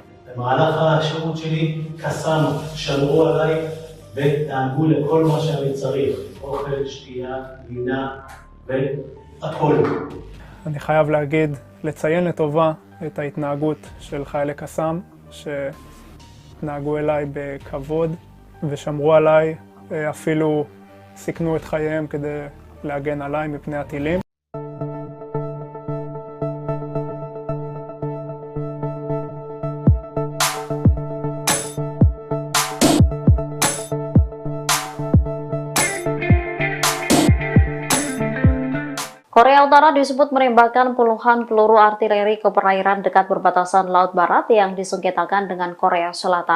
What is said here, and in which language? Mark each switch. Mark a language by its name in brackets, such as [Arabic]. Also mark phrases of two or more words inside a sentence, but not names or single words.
[Hebrew] במהלך השירות שלי קסאנו, שמרו עליי ודאגו לכל מה שאני צריך, אוכל, שתייה, לינה והכל. אני חייב להגיד, לציין לטובה את ההתנהגות של חיילי קסאם, שהתנהגו אליי בכבוד ושמרו עליי, אפילו סיכנו את חייהם כדי להגן עליי מפני הטילים. [Indonesian] Korea Utara disebut menembakkan puluhan peluru artileri ke perairan dekat perbatasan Laut Barat yang disengketakan dengan Korea Selatan.